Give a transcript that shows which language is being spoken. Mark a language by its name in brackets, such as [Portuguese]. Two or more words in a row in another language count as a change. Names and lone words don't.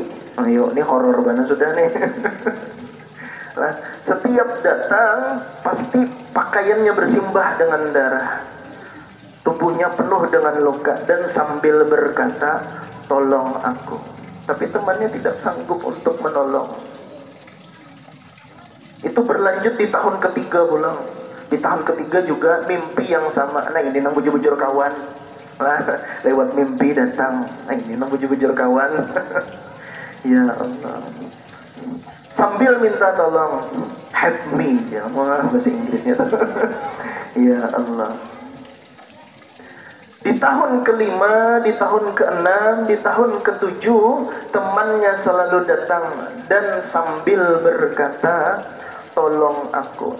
[Indonesian] Ayo, ini horor banget sudah nih. Nah, setiap datang pasti pakaiannya bersimbah dengan darah. tubuhnya penuh dengan luka dan sambil berkata, tolong aku. Tapi temannya tidak sanggup untuk menolong. Itu berlanjut di tahun ketiga pulang. Di tahun ketiga juga mimpi yang sama. [Banjar] Nah ini nang bujur-bujur kawan. [Indonesian] Nah, lewat mimpi datang. [Banjar] Nah ini nang bujur-bujur kawan. [Arabic] Ya Allah. [Indonesian] Sambil minta tolong, [English] help me. [Indonesian] Ya, wah bahasa Inggrisnya. [Arabic] Ya Allah. [Indonesian] Di tahun kelima, di tahun keenam, di tahun ketujuh, temannya selalu datang dan sambil berkata, tolong aku.